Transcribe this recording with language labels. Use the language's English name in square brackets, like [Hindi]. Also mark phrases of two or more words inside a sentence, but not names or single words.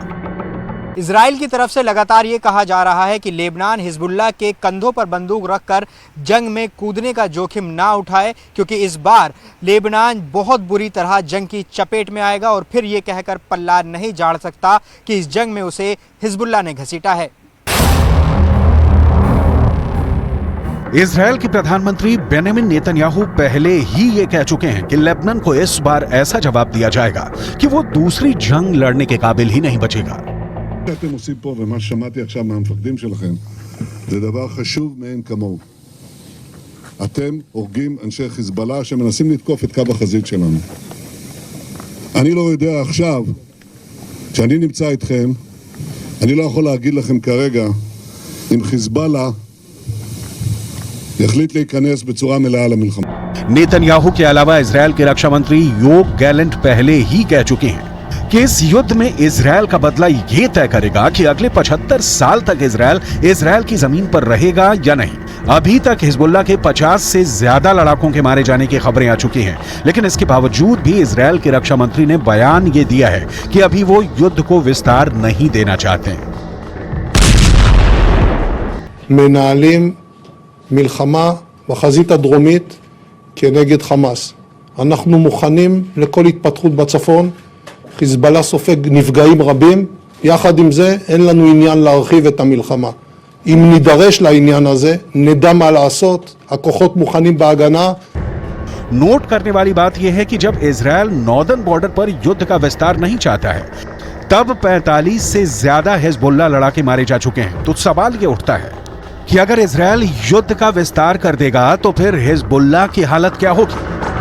[Hindi] इजराइल की तरफ से लगातार ये कहा जा रहा है कि लेबनान हिजबुल्लाह के कंधों पर बंदूक रखकर जंग में कूदने का जोखिम ना उठाए, क्योंकि इस बार लेबनान बहुत बुरी तरह जंग की चपेट में आएगा और फिर ये कहकर पल्ला नहीं झाड़ सकता कि इस जंग में उसे हिजबुल्लाह ने घसीटा है। इजराइल के प्रधानमंत्री बेंजामिन नेतन्याहू पहले ही ये कह चुके हैं कि लेबनान को इस बार ऐसा जवाब दिया जाएगा कि वो दूसरी जंग लड़ने के काबिल ही नहीं बचेगा। [Hebrew] שאתם עושים פה ומה ששמעתי עכשיו מהמפקדים שלכם זה דבר חשוב מאין כמוהו. אתם הורגים אנשי חיזבאללה שמנסים לתקוף את קו החזית שלנו. אני לא יודע עכשיו, כשאני נמצא איתכם, אני לא יכול להגיד לכם כרגע אם חיזבאללה יחליט להיכנס בצורה מלאה למלחמה. [Hindi] नेतन्याहू के अलावा इजराइल के रक्षा मंत्री योव गैलेंट पहले ही कह चुके हैं कि इस युद्ध में इजराइल का बदला ये तय करेगा कि अगले 75 साल तक इजराइल की जमीन पर रहेगा या नहीं। अभी तक हिजबुल्लाह के 50 से ज्यादा लड़ाकों के मारे जाने की खबरें आ चुकी हैं, लेकिन इसके बावजूद भी इजराइल के रक्षा मंत्री ने बयान ये दिया है कि अभी वो युद्ध को विस्तार नहीं देना चाहते। [Hebrew] מנהלים מלחמה בחזית הדרומית כנגד חמאס. אנחנו מוכנים לכל התפתחות בצפון. חיזבאללה סופג נפגעים רבים, יחד עם זה אין לנו עניין להרחיב את המלחמה. אם נידרש לעניין הזה, נדע מה לעשות, הכוחות מוכנים בהגנה. [Hindi] नोट करने वाली बात यह है कि जब इजराइल [English] northern border [Hindi] पर युद्ध का विस्तार नहीं चाहता है, तब 45 से ज्यादा हिजबुल्लाह लड़ाके मारे जा चुके हैं। तो सवाल ये उठता है कि अगर इजराइल युद्ध का विस्तार कर देगा तो फिर हिजबुल्लाह की हालत क्या होगी।